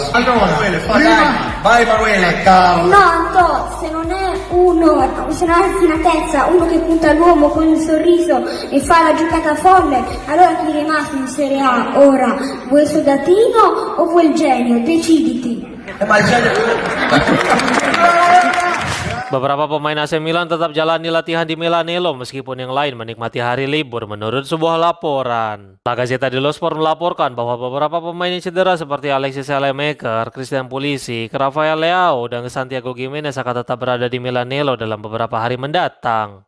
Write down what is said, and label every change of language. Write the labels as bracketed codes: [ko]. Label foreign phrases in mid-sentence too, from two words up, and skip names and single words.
[it] Emanuele, vai Emanuele, cavolo. No, Anto, se non è uno, se non ha raffinatezza, uno che punta all'uomo con il sorriso e fa la giocata folle, allora chi è rimasto in Serie A ora? Vuoi il soldatino o vuoi il genio? Deciditi. Ma il genio... [id] Beberapa pemain AC Milan tetap jalani latihan di Milanello meskipun yang lain menikmati hari libur menurut sebuah laporan. La Gazzetta dello Sport melaporkan bahwa beberapa pemain yang cedera seperti Alexis Saelemaekers, Christian Pulisic, Rafael Leao, dan Santiago Gimenez akan tetap berada di Milanello dalam beberapa hari mendatang.